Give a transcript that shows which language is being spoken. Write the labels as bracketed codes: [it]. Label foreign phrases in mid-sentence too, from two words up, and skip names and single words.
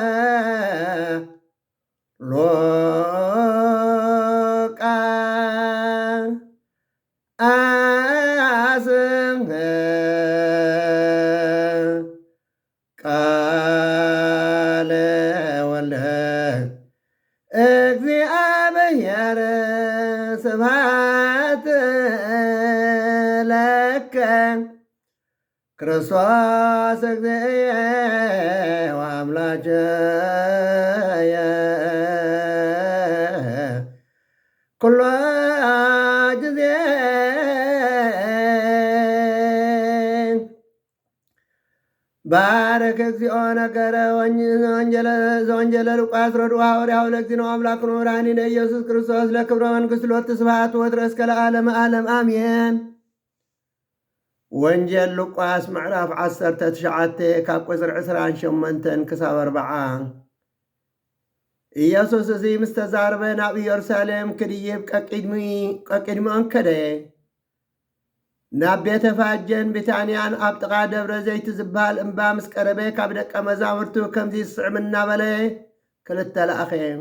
[gez] ሉቃስ ቃለ ወልደ እግዚአብሔር ስብሐት ለከ ክርስቶስ እግዚእየ ወአምላከየ ኩሎ ጊዜ ባረክ እግዚኦ ነገረ ዘወንጀለ ሉቃስ ረድኡ ሐዋርያው ለእግዚእነ አምላክነ ወመድኃኒነ ኢየሱስ ክርስቶስ ለክብረ መንግሥት ሎቱ ስብሐት ወድረስ እስከ ለዓለመ ዓለም አሜን። [ti] ወንጀል ሉቃስ ምዕራፍ 19 ካብ ቁፅሪ 28 ክሳብ 40 ኢየሱስ እዚ ምስ ተዛረበ ናብ ኢየሩሳሌም ክድይብ ቀቂድሚኦን ከደየ ናብ ቤተ ፋጀን ቢታንያን ኣብ ጥቓ ደብረ ዘይቲ ዝበሃል እምባ ምስ ቀረበ ካብ ደቀ መዛሙርቱ ከምዚ ይስዕም እናበለ ክልተ ለኣኸ